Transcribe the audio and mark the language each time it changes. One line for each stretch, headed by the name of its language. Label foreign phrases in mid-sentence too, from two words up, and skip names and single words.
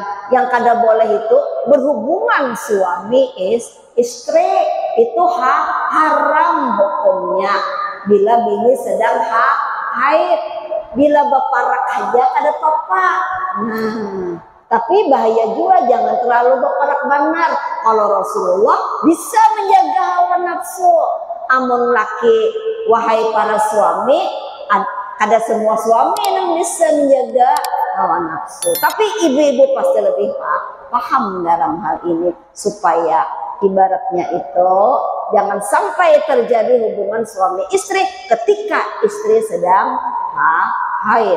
Indonesian: Yang kada boleh itu berhubungan suami istri, itu haram hukumnya bila bini sedang haid.
Banjar: Bila berparak aja kada apa-apa. Nah, tapi bahaya juga, jangan terlalu berparak benar.
Indonesian: Kalau Rasulullah bisa menjaga hawa nafsu.
Banjar: Amun laki, wahai para suami, ada semua suami yang bisa menjaga hawa nafsu.
Indonesian: Tapi ibu-ibu pasti lebih paham dalam hal ini, supaya ibaratnya itu jangan sampai terjadi hubungan suami istri ketika istri sedang haid.